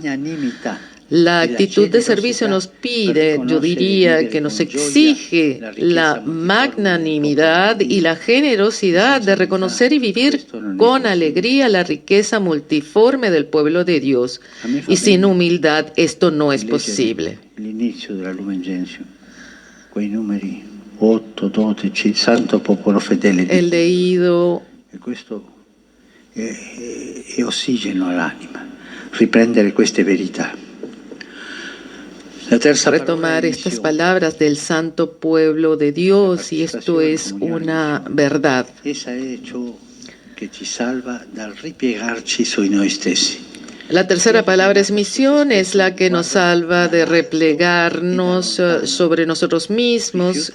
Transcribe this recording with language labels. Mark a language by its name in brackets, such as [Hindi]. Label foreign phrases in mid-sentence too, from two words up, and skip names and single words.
[Spanish] La actitud de servicio nos pide, yo diría que nos exige la magnanimidad y la generosidad de reconocer y vivir con alegría la riqueza multiforme del pueblo de Dios. Y sin humildad esto no es posible. El inicio de la Lumen Gentium, [Italian] quei numeri 8, 12, santo popolo fedele. [Spanish] He leído. [Italian] E questo è ossigeno all'anima, riprendere queste verità. [Spanish] Retomar estas palabras del santo pueblo de Dios, y esto es una verdad. La tercera palabra es misión, es la que nos salva de replegarnos sobre nosotros mismos.